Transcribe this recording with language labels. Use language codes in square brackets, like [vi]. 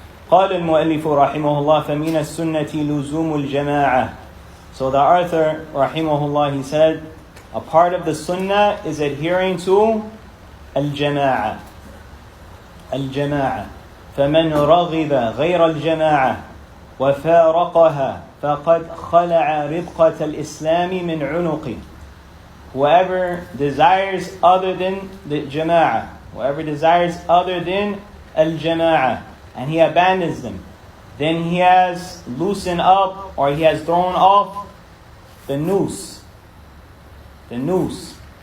[ar] قال المؤلف رحمه الله فمن السنة لزوم الجماعة. [en] So the author rahimahullah, he said, a part of the Sunnah is adhering to al-Jamā'ah. Al-Jamā'ah. [ar] فمن رغب غير الجماعة وفارقها فقد خلع ربقة الإسلام من عنقه. [en] Whoever desires other than the Jama'ah, whoever desires other than al-Jama'ah, and he abandons them, then he has loosened up or he has thrown off the noose. The noose.